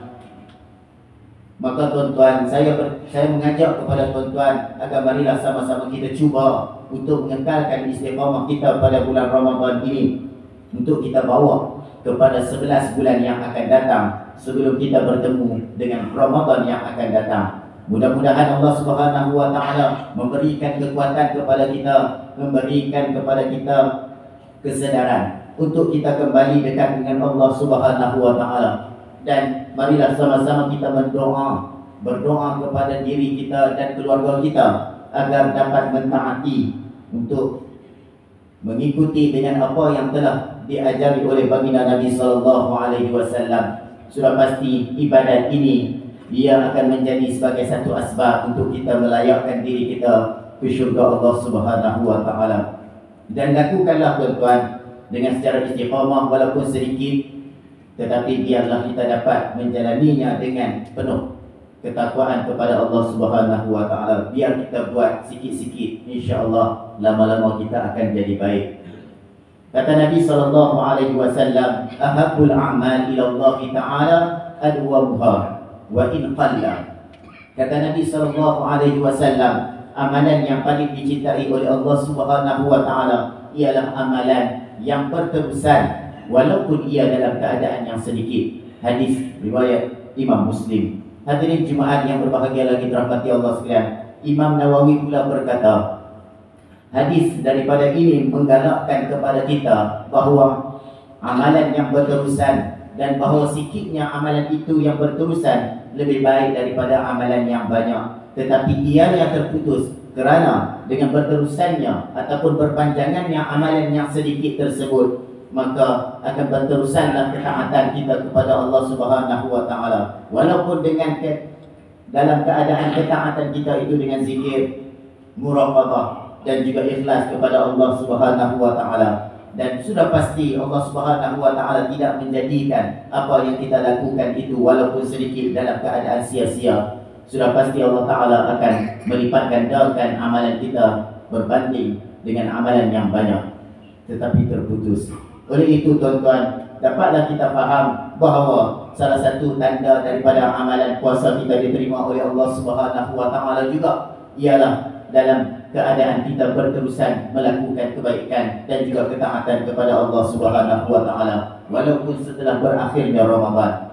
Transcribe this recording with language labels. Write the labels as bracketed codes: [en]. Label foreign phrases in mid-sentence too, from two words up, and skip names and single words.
[ms] Maka tuan-tuan, saya mengajak kepada tuan-tuan agar marilah sama-sama kita cuba untuk mengekalkan istiqamah kita pada bulan Ramadan ini, untuk kita bawa kepada 11 bulan yang akan datang sebelum kita bertemu dengan Ramadan yang akan datang. Mudah-mudahan [ar] الله سبحانه وتعالى [ms] memberikan kekuatan kepada kita, memberikan kepada kita kesedaran untuk kita kembali dekat dengan [ar] الله سبحانه وتعالى. [ms] Dan marilah sama-sama kita berdoa kepada diri kita dan keluarga kita agar dapat mentaati untuk mengikuti dengan apa yang telah diajari oleh baginda Nabi [ar] صلى الله عليه وسلم. [ms] Sudah pasti ibadat ini dia akan menjadi sebagai satu asbab untuk kita melayakkan diri kita ke syurga [ar] الله سبحانه وتعالى. [ms] Dan lakukanlah tuan-tuan dengan secara istiqamah walaupun sedikit, tetapi biarlah kita dapat menjalaninya dengan penuh ketakwaan kepada [ar] الله سبحانه وتعالى. [ms] Biar kita buat sikit-sikit, insya-Allah lama-lama kita akan jadi baik. Kata Nabi [ar] صلى الله عليه وسلم، أحب الأعمال إلى الله تعالى أدومها وإن قل. [ms] Kata Nabi [ar] صلى الله عليه وسلم, [ms] amalan yang paling dicintai oleh [ar] الله سبحانه وتعالى [ms] ialah amalan yang berterusan walaupun ia dalam keadaan yang sedikit. Hadis riwayat Imam Muslim. Hadirin Jumaat yang berbahagia lagi dirahmati Allah sekalian, Imam Nawawi pula berkata, hadis daripada ini menggalakkan kepada kita bahawa amalan yang berterusan dan bahawa sikitnya amalan itu yang berterusan lebih baik daripada amalan yang banyak. Tetapi ianya terputus kerana dengan berterusannya ataupun berpanjangannya amalan yang sedikit tersebut, maka akan berterusanlah ketaatan kita kepada [ar] الله سبحانه وتعالى. [ms] Walaupun dengan dalam keadaan ketaatan kita itu dengan zikir, muraqabah dan juga ikhlas kepada [ar] الله سبحانه وتعالى. [ms] Dan sudah pasti [ar] الله سبحانه وتعالى [ms] tidak menjadikan apa yang kita lakukan itu walaupun sedikit dalam keadaan sia-sia. Sudah pasti [ar] الله تعالى [ms] akan melipat gandakan amalan kita berbanding dengan amalan yang banyak tetapi terputus. Oleh itu tuan-tuan, dapatlah kita faham bahawa salah satu tanda daripada amalan puasa kita diterima oleh [ar] الله سبحانه وتعالى [ms] juga ialah dalam keadaan kita berterusan melakukan kebaikan dan juga ketaatan kepada [ar] الله سبحانه وتعالى [ms] walaupun setelah berakhirnya Ramadan.